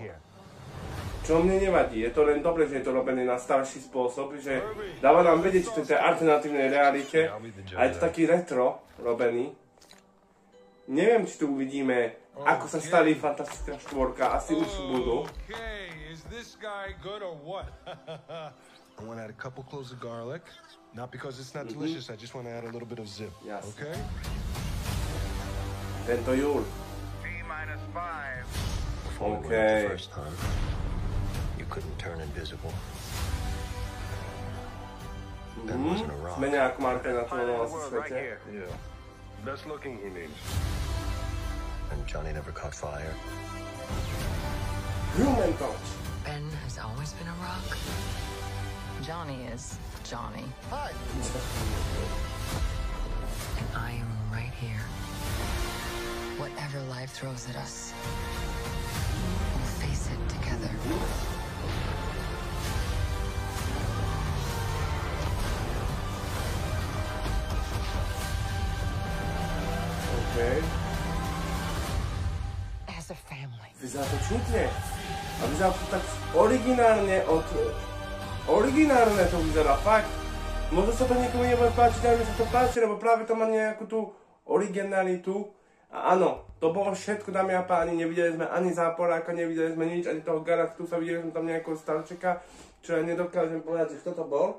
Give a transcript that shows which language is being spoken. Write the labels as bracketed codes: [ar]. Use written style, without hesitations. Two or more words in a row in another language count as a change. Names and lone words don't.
[sk] Čo mne nevadí, je to len dobre, že je to robené na starší spôsob, že dáva nám vedieť, že to je v alternatívnej realite a je to taký retro robený. Neviem, či tu uvidíme, ako sa stali Fantastická štvorka, asi už budú. [en] I want to add a couple cloves of garlic. Not because it's not delicious, I just want to add a little bit of zip. Yes. Okay? [sk] Tento júl. [en] Before we went the first time, you couldn't turn invisible. That wasn't a rock. [sk] Sme nejakom alternatívnom svete. [en] Yeah. Best looking he means. And Johnny never caught fire. Human Torch. Ben has always been a rock. Johnny is Johnny. Hi. And I am right here. Whatever life throws at us, we'll face it together. Okay. As a family. [sk] Vyzerá to čudne. A vyzerá to tak originálne to vyzerá, fakt. Možno sa to niekomu nebude páčiť, ale mi sa to páči, lebo práve to má nejakú tú originalitu. A áno, to bolo všetko, dámy a páni, nevideli sme ani Záporáka, nevideli sme nič, ani toho Galactusa, videli sme tam nejakého starčeka, čo ja nedokážem povedať, že kto to bol.